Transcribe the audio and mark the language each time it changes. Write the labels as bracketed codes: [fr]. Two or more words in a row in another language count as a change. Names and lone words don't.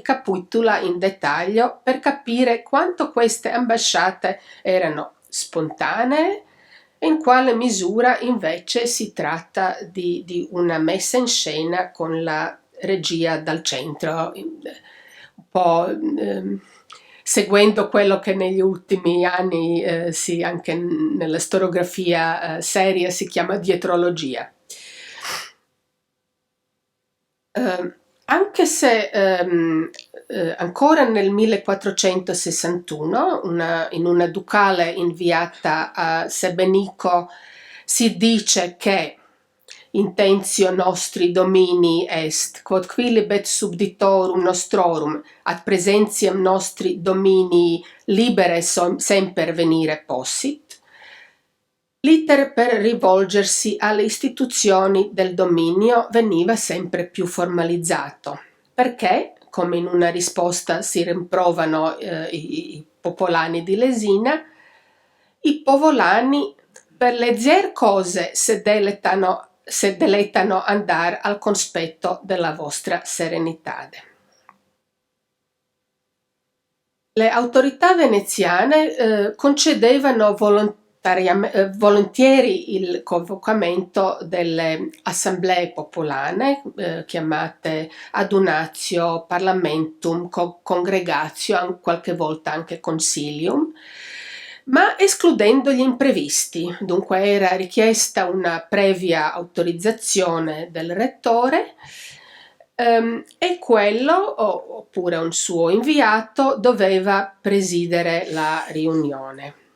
[it] capitoli in dettaglio per capire quanto queste ambasciate erano spontanee e in quale misura invece si tratta di una messa in scena con la regia dal centro, un po' seguendo quello che negli ultimi anni anche nella storiografia seria si chiama dietrologia. Anche se ancora nel 1461 in una ducale inviata a Sebenico si dice che [la] intentio nostri domini est, quod quilibet subditorum nostrorum, ad presentiam nostri domini libere semper venire possit, [it] l'iter per rivolgersi alle istituzioni del dominio veniva sempre più formalizzato, perché, come in una risposta si rimprovano i popolani di Lesina, [vec] i povolani per leggere cose se deletano andar al conspetto della vostra serenitade. [it] Le autorità veneziane concedevano volentieri il convocamento delle assemblee popolane, chiamate [la] adunatio, parlamentum, congregatio, [it] qualche volta anche consilium, ma escludendo gli imprevisti. Dunque era richiesta una previa autorizzazione del rettore e quello, oppure un suo inviato, doveva presidere la riunione.